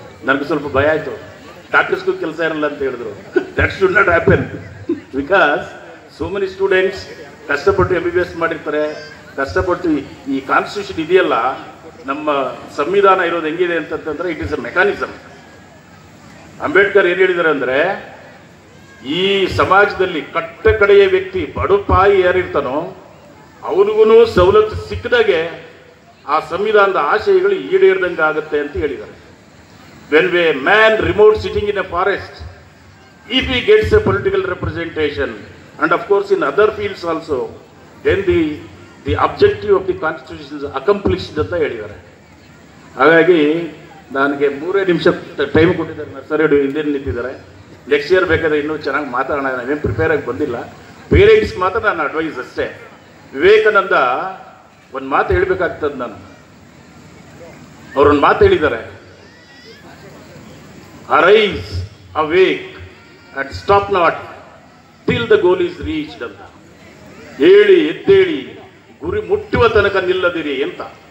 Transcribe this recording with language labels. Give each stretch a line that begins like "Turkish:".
Kannada: ನನಗೆ ಸ್ವಲ್ಪ ಭಯ ಆಯಿತು, ಡಾಕ್ಟರ್ಸ್ಗೂ ಕೆಲಸ ಇರಲ್ಲ ಅಂತ ಹೇಳಿದ್ರು.
English: that should not happen, because so many students
Kannada: ಕಷ್ಟಪಟ್ಟು MBBS ಮಾಡಿರ್ತಾರೆ, ಕಷ್ಟಪಟ್ಟು ಈ ಕಾನ್ಸ್ಟಿಟ್ಯೂಷನ್ ಇದೆಯಲ್ಲ, ನಮ್ಮ ಸಂವಿಧಾನ ಇರೋದು ಹೆಂಗಿದೆ ಅಂತಂತಂದ್ರೆ
English: It is a mechanism.
Kannada: Ambedkar ಏನು ಹೇಳಿದ್ದಾರೆ ಅಂದರೆ, ಈ ಸಮಾಜದಲ್ಲಿ ಕಟ್ಟ ಕಡೆಯ ವ್ಯಕ್ತಿ, ಬಡಪಾಯಿ ಯಾರಿರ್ತಾನೋ ಅವನಿಗೂ ಸವಲತ್ತು ಸಿಕ್ಕದಾಗೆ ಆ ಸಂವಿಧಾನದ ಆಶಯಗಳು ಈಡೇರಿದಂಗೆ ಆಗುತ್ತೆ ಅಂತ ಹೇಳಿದ್ದಾರೆ.
English: when a man remote sitting in a forest, if he gets a political representation and of course in other fields also, then the objective of the constitution is accomplished
Kannada: ಅಂತ ಹೇಳಿದ್ದಾರೆ. ಹಾಗಾಗಿ ನನಗೆ 3 ನಿಮಿಷ ಟೈಮ್ ಕೊಟ್ಟಿದ್ದಾರೆ, ನರ್ಸರಿ ಹಿಂದೆ ನಿಂತಿದ್ದಾರೆ. Next year ಬೇಕಾದ್ರೆ ಇನ್ನೂ ಚೆನ್ನಾಗಿ ಮಾತಾಡೋಣ. ನಾವೇನು ಪ್ರಿಪೇರ್ ಆಗಿ ಬಂದಿಲ್ಲ. ಪೇರೆಂಟ್ಸ್ ಮಾತ್ರ ನಾನು ಅಡ್ವೈಸ್ ಅಷ್ಟೇ. ವಿವೇಕಾನಂದ ಒಂದು ಮಾತು ಹೇಳಬೇಕಾಗ್ತದೆ. ನಾನು ಅವರೊಂದು ಮಾತು ಹೇಳಿದ್ದಾರೆ,
English: arise awake and stop not till the goal is reached
Kannada: ಅಂತ. ಹೇಳಿ ಎದ್ದೇಳಿ ಗುರಿ ಮುಟ್ಟುವ ತನಕ ನಿಲ್ಲದಿರಿ ಅಂತ.